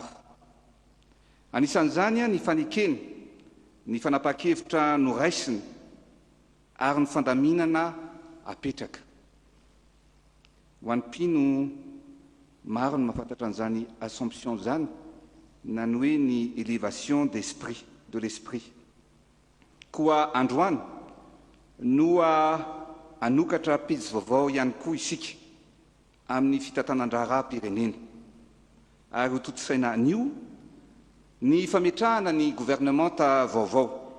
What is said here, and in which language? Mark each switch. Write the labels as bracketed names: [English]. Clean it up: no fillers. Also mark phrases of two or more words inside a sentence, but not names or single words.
[Malagasy] Anisan'izany ny fanekeny, ny fanapa-kevitra noraisiny ary ny fandaminana apetraka. Ho an'ny mpino maro ny mahafantatra an'izany Assomption zany, nany hoe ny [French] élévation d'esprit, de l'esprit. [Malagasy] Koa androany no anokatra pejy vaovao ihany koa isika amin'ny fitantanan-draharam-pirenena. Ary ho toto-saina anio ny fametrahana ny gouvernemanta vaovao.